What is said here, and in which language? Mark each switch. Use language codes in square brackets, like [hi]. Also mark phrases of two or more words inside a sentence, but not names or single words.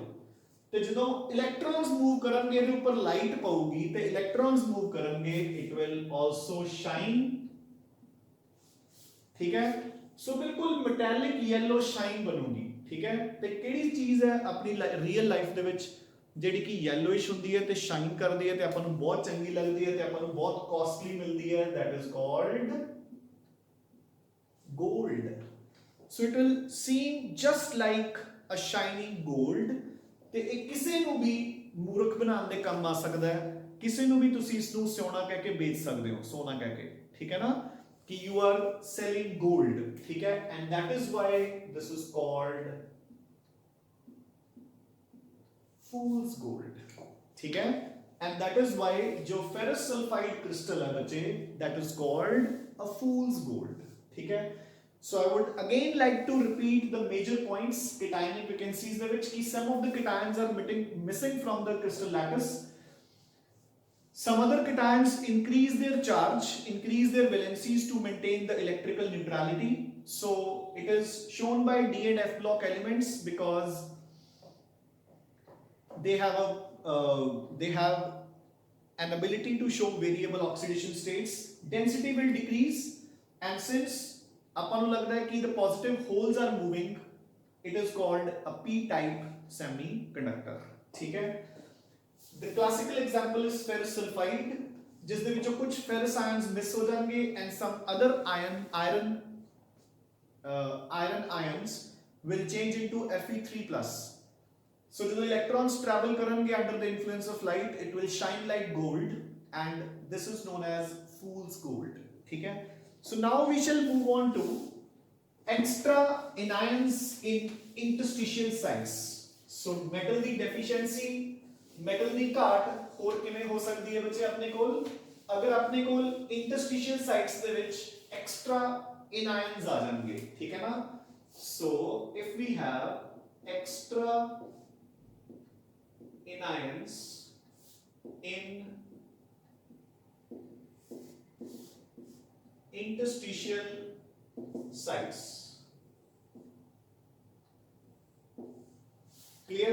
[pa] ਤੇ ਜਦੋਂ ਇਲੈਕਟ੍ਰॉन्स ਮੂਵ ਕਰਨਗੇ ਇਹਦੇ ਉੱਪਰ ਲਾਈਟ ਪਊਗੀ ਤੇ ਇਲੈਕਟ੍ਰॉन्स ਮੂਵ ਕਰਨਗੇ, [en] it will also shine, [pa] ਠੀਕ ਹੈ। ਸੋ ਬਿਲਕੁਲ [en] metallic yellow shine [pa] ਬਣੂਗੀ, ਠੀਕ ਹੈ। ਤੇ ਕਿਹੜੀ ਚੀਜ਼ ਹੈ ਆਪਣੀ [en] real life [pa] ਦੇ ਵਿੱਚ ਜਿਹੜੀ ਕਿ ਯੈਲੋਇਸ਼ ਹੁੰਦੀ ਹੈ ਤੇ ਸ਼ਾਈਨ ਕਰਦੀ ਹੈ ਤੇ ਆਪਾਂ ਨੂੰ ਬਹੁਤ ਚੰਗੀ ਲੱਗਦੀ ਹੈ ਤੇ ਆਪਾਂ ਨੂੰ ਬਹੁਤ ਕਾਸਟਲੀ ਮਿਲਦੀ ਹੈ, [en] that is called gold. So it will seem just like a shining gold, [pa] ਤੇ ਇਹ ਕਿਸੇ ਨੂੰ ਵੀ ਮੂਰਖ ਬਣਾਉਣ ਦੇ ਕੰਮ ਆ ਸਕਦਾ ਹੈ, ਕਿਸੇ ਨੂੰ ਵੀ ਤੁਸੀਂ ਇਸ ਨੂੰ ਸੋਨਾ ਕਹਿ ਕੇ ਵੇਚ ਸਕਦੇ ਹੋ, ਸੋਨਾ ਕਹਿ ਕੇ, ਠੀਕ ਹੈ ਨਾ, ਕਿ [en] you are selling gold, [pa] ਠੀਕ ਹੈ, [en] and that is why this is called fool's gold, [hi] ठीक है, [en] and that is why जो ferrous sulfide crystal [hi] है बच्चे, [en] that is called a fool's gold, [hi] ठीक है। [en] So I would again like to repeat the major points cationic vacancies [pa] ਦੇ ਵਿੱਚ [en] कि some of the cations are missing from the crystal lattice, some other cations increase their charge, increase their valencies to maintain the electrical neutrality. So it is shown by D and F block elements because they have an ability to show variable oxidation states, density will decrease, and since [pa] ਆਪਾਂ ਨੂੰ ਲੱਗਦਾ ਹੈ ਕਿ [en] the positive holes are moving, it is called a p type semiconductor, [pa] ਠੀਕ ਹੈ। [en] The classical example is ferrous sulfide, [pa] ਜਿਸ ਦੇ ਵਿੱਚੋਂ ਕੁਝ [en] ferrous ions miss [pa] ਹੋ ਜਾਣਗੇ [en] and some other iron ions will change into Fe3+. So ਜਦੋਂ electrons travel ਕਰਨਗੇ under the influence of light, it will shine like gold and this is known as fool's gold, [hi] ठीक है। [en] So now we shall move on to extra anions in interstitial sites. So metal [pa] ਦੀ deficiency, metal ਦੀ ਘਾਟ ਹੋਰ ਕਿਵੇਂ ਹੋ ਸਕਦੀ ਹੈ ਬੱਚੇ ਆਪਣੇ ਕੋਲ, ਅਗਰ ਆਪਣੇ ਕੋਲ [en] interstitial sites [pa] ਦੇ ਵਿੱਚ [en] extra anions [pa] ਆ ਜਾਣਗੇ, ਠੀਕ ਹੈ ਨਾ। [en] So if we have extra anions in interstitial sites, clear?